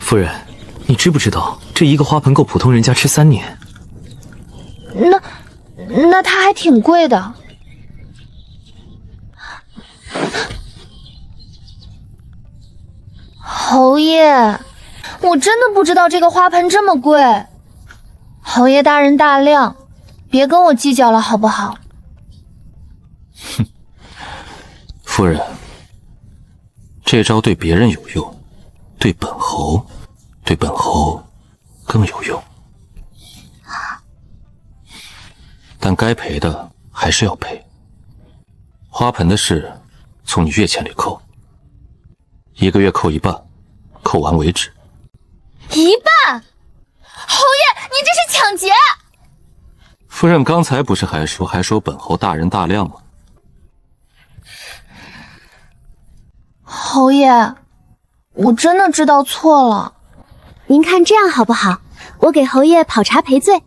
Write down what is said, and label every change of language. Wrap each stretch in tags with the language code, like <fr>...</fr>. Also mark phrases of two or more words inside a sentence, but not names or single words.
<zh>夫人，你知不知道這一個花盆夠普通人家吃3年？那它還挺貴的。侯爺，我真的不知道這個花盆這麼貴。侯爺大人大量，別跟我計較了好不好？哼，夫人，這招對別人有用，對本侯更有用。但該賠的還是要賠。花盆的事從你月錢裡扣，1個月扣一半，扣完為止。一半？侯爺，您這是搶劫！夫人剛才不是還說本侯大人大量嗎？侯爺，我真的知道错了。您看这样好不好？我给侯爷泡茶赔罪。</zh>